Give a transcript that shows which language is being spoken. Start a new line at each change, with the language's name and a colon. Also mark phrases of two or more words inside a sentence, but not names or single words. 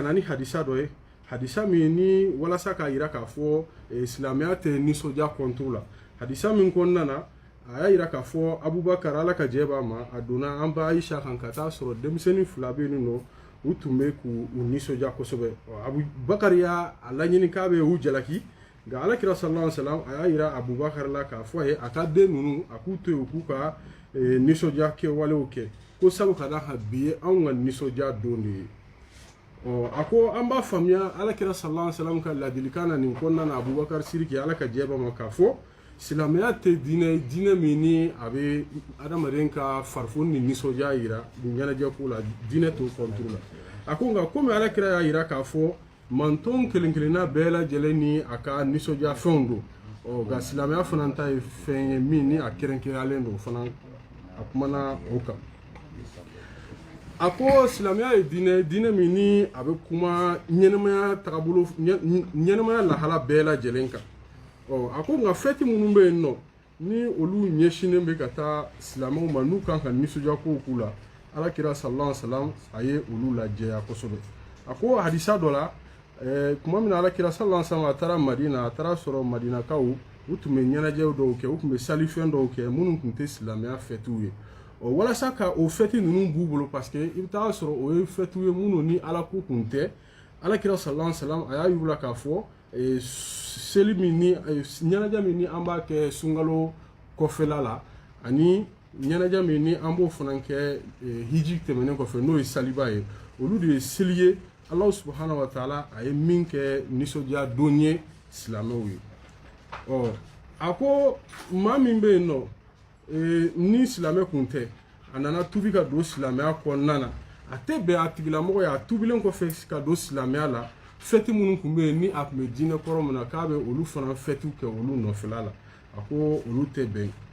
Bambara: na ni hadisa dɔ ye hadisa min ni walasa k'a yira k'a fɔ silamɛya tɛ nisɔndiya kɔnturu la hadisa min kɔnɔna na a y'a yira k'a fɔ Abubakar Ala ka jɛ b'a ma a donna an ba Ayisa kan ka taa sɔrɔ denmisɛnnin 2 bɛ yen nɔ u tun bɛ k'u nisɔndiya kosɛbɛ Abubakar y'a laɲini k'a bɛ u jalaki nka Alakira
Arabic: صلى الله عليه وسلم
Bambara: a y'a yira Abubakar la k'a fɔ a ye a ka den ninnu a k'u to yen u k'u ka nisɔndiya kɛwalew kɛ ko sabu ka d'a kan bi ye anw ka nisɔndiya don de ye a ko an b'a faamuya Alakira
Arabic: صلى الله عليه وسلم
Bambara: ka ladilikan na nin kɔnɔna na Abubakar Sidiki Ala ka jɛ b'a ma k'a fɔ silamɛya tɛ diinɛ min ni a bɛ adamaden ka farifoni ni nisɔndiya yira ɲɛnajɛ ko la diinɛ t'o kɔnturu la a ko nka komi Alakira y'a yira k'a fɔ manton kelen kelenna bɛɛ lajɛlen ni a ka nisɔndiya fɛnw don nka silamɛya fana ta ye fɛn ye min ni a kɛrɛnkɛrɛnyalen don fana a kumana o kan a ko silamɛya ye diinɛ min ni a bɛ kuma ɲɛnɛmaya tagabolo ɲɛnɛmaya lahala bɛɛ lajɛlen kan a ko nka fɛti minnu bɛ yen nɔ ni olu ɲɛsinnen bɛ ka taa silamɛw ma n'u kan ka nisɔndiya kow k'u la Alakira
Arabic: صلى الله عليه وسلم
Bambara: a ye olu lajɛya kosɛbɛ a ko hadisa dɔ la kuma min na Alakira
Arabic: صلى الله عليه وسلم
Bambara: a taara Madina a taara sɔrɔ Madinakaw u tun bɛ ɲɛnajɛw dɔw kɛ u tun bɛ salifɛn dɔw kɛ minnu tun tɛ silamɛya fɛtiw ye walasa ka o fɛti ninnu b'u bolo
French: parce que
Bambara: i bɛ taa sɔrɔ o ye fɛtiw ye minnu ni Ala ko kun tɛ Alakira
Arabic: صلى الله عليه وسلم
Bambara: a y'a yir'u la k'a fɔ seli min ni ɲɛnajɛ min ni an b'a kɛ sunkalo kɔfɛla la ani ɲɛnajɛ min ni an b'o fana kɛ hiji tɛmɛnen kɔfɛ n'o ye saliba ye olu de ye seli ye Ala
Arabic: سبحانه وتعالى
Bambara: a ye min kɛ nisɔndiya don ye silamɛw ye a ko maa min bɛ yen nɔ ni silamɛ kun tɛ a nana tubi ka don silamɛya kɔnɔna na a tɛ bɛn a tigilamɔgɔ ye a tubilen kɔfɛ ka don silamɛya la fɛti minnu tun bɛ yen ni a tun bɛ diinɛ kɔrɔ min na k'a bɛ olu fana fɛtiw kɛ olu nɔfɛla la a ko olu tɛ bɛn